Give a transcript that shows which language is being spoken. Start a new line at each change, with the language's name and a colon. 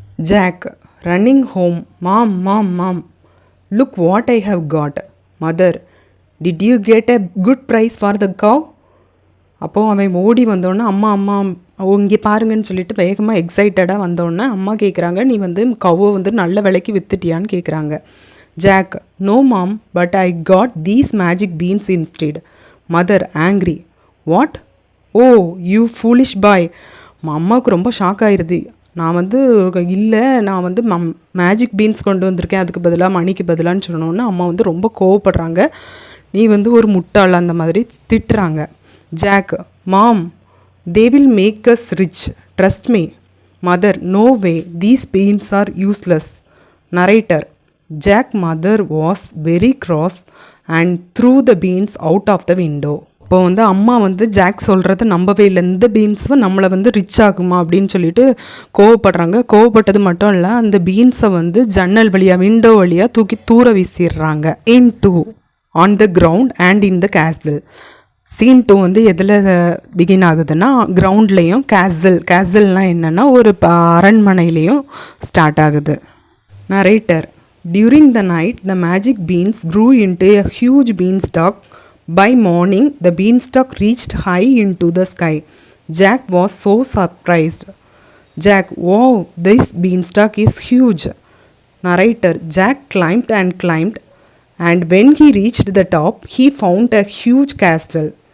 English: Jack running home: mom mom mom, look what I have got. Mother: did you get a good price for the cow?
Tamil: அப்போது அவன் ஓடி வந்தோடனே அம்மா இங்கே பாருங்கன்னு சொல்லிட்டு வேகமாக எக்ஸைட்டடாக வந்தோடனே அம்மா கேட்குறாங்க, நீ கவ்வை நல்ல விலைக்கு விற்றுட்டியான்னு கேட்குறாங்க.
English: Jack: no mom, but I got these magic beans instead. Mother angry: what? Oh, you foolish boy.
Tamil: அம்மாவுக்கு ரொம்ப ஷாக் ஆயிடுது. நான் இல்லை, நான் மேஜிக் பீன்ஸ் கொண்டு வந்திருக்கேன், அதுக்கு பதிலாக மணிக்கு பதிலான்னு சொன்னோன்னே அம்மா ரொம்ப கோவப்படுறாங்க. நீ ஒரு முட்டாள் அந்த மாதிரி திட்டுறாங்க. Jack: mom,
English: They will make us rich. Trust me. Mother, no way. These beans are useless. Narrator. Jack's mother was very cross and threw the beans out of the window.
Tamil: இப்போ வந்து அம்மா வந்து ஜாக் சொல்கிறத நம்பவே இல்லை. இந்த பீன்ஸை நம்மளை வந்து ரிச் ஆகுமா அப்படின்னு சொல்லிட்டு கோவப்படுறாங்க. கோவப்பட்டது மட்டும் இல்லை, அந்த பீன்ஸை வந்து ஜன்னல் வழியாக விண்டோ வழியாக தூக்கி தூர வீசிடுறாங்க.
English: In 2 on the ground and in the castle.
Tamil: Scene 2 வந்து எதில் பிகின் ஆகுதுன்னா கிரவுண்ட்லேயும் கேசல்னால் என்னென்னா ஒரு அரண்மனையிலையும் ஸ்டார்ட் ஆகுது. Narrator.
English: During the night the magic beans grew into a huge beanstalk. By morning, the beanstalk reached high into the sky. Jack was so surprised. Jack, wow, this beanstalk is huge. Narrator. Jack climbed and climbed, and when he reached the top, he found a huge castle.